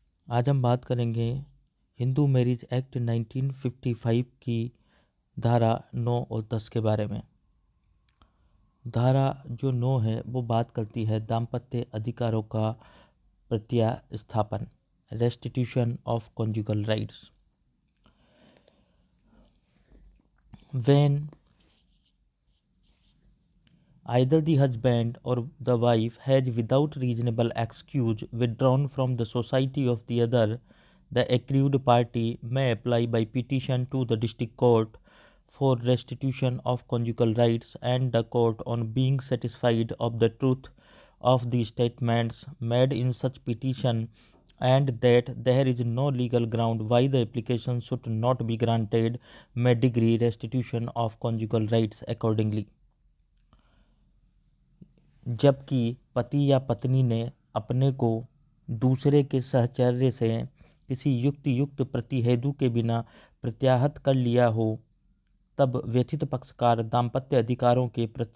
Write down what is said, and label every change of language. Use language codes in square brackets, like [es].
[hi] आज हम बात करेंगे हिंदू मैरिज एक्ट 1955 की धारा 9 और 10 के बारे में। धारा जो 9 है वो बात करती है दाम्पत्य अधिकारों का प्रत्यास्थापन, [en] Restitution of conjugal rights. When either the husband or the wife has without reasonable excuse withdrawn from the society of the other, the aggrieved party may apply by petition to the district court for restitution of conjugal rights, and the court, on being satisfied of the truth of the statements made in such petition and that there is no legal ground why the application should not be granted, may decree restitution of conjugal rights accordingly। [hi] जबकि पति या पत्नी ने अपने को दूसरे के सहचर्य से किसी युक्त प्रतिहेतु के बिना प्रत्याहत कर लिया हो, तब व्यथित पक्षकार दाम्पत्य अधिकारों के